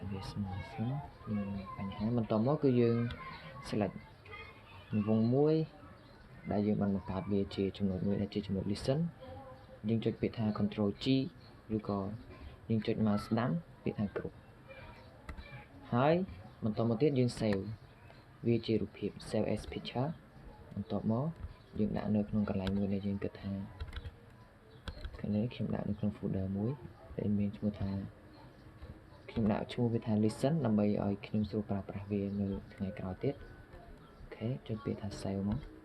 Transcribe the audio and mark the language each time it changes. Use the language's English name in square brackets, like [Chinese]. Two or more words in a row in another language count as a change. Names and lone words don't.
[Khmer] វាស្មើសិនបញ្ហាបន្តមកគឺយើង select វងមួយដែលយើងបានបង្កើតវាជាចំណុចមួយដែលជាចំណុច listen យើងចុចពាក្យថា [English] control G [Khmer] ឬក៏យើងចុច mouse ស្ដាំពាក្យថា group ហើយបន្តមកទៀតយើង save វាជារូបភាព [English] save as picture [Khmer] បន្ទាប់មកយើងដាក់នៅក្នុងកន្លែងមួយដែលយើងគិតថាខាងនេះខ្ញុំដាក់នៅក្នុង folder មួយដែលមានឈ្មោះថាខ្ញុំដាក់ឈ្មោះវាថា listen ដើម្បីឲ្យខ្ញុំស្រួលប្រើប្រាស់វានៅថ្ងៃក្រោយទៀតអូខេចុចពាក្យថា save មក